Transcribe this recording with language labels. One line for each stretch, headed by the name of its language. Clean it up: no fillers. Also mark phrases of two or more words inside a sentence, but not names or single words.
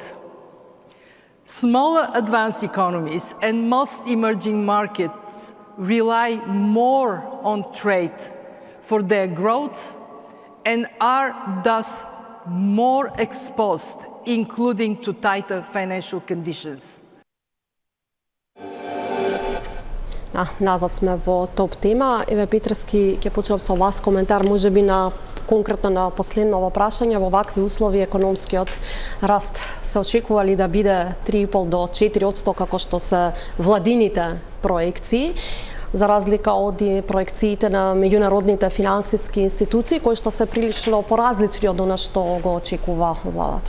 English: Smaller advanced economies and most emerging markets rely more on trade for their growth and are thus more exposed, including to tighter financial conditions.
Macedonian: Назад сме во топ тема. Еве Петровски, ќе почнам со вас коментар, можеби на конкретно на последново прашање. Во вакви услови економскиот раст се очекува ли да биде 3,5 до 4% како што се владините проекции, за разлика од проекциите на меѓународните финансиски институции, кои што се прилично поразлични од она што го очекува владата?